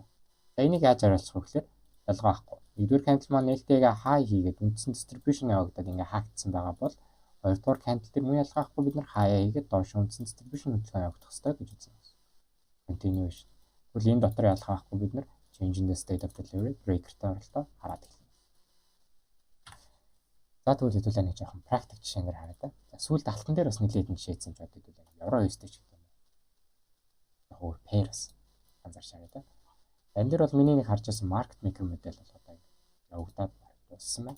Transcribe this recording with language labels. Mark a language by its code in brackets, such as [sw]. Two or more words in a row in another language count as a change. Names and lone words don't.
[mn] За энийг яаж арилжах вэ гэхээр ялгаа авахгүй. Нэгдүгээр candle маань нээлттэйгээ high хийгээд үндсэн distribution явагдаад ингээ хаагдсан байгаа бол хоёрдугаар candle дээр мөн ялгаа авахгүй бид нар high хийгээд доош үндсэн distribution хөдөлгөөн явагдах хэрэгтэй гэж үзсэн юм. Continuation. Тэгвэл энэ дотор ялгаа авахгүй бид нар [en] change in the state of delivery breaker- [mn] тай оролдоо хараад эхэлнэ. За тэгвэл хэдүүлээ нэг жоохон практик жишээнээр хараад та. За сүүлд алтан дээр бас нэлээд нэг шийдсэн ч бодод хэдүүлээ. Евро USD ч гэдэг юм. Яг өөр pairs анзаарч хараа та. Энэ дээр бол миний нэг харж байсан [en] market maker [mn] модель бол одоо явагдаад дууссан байна.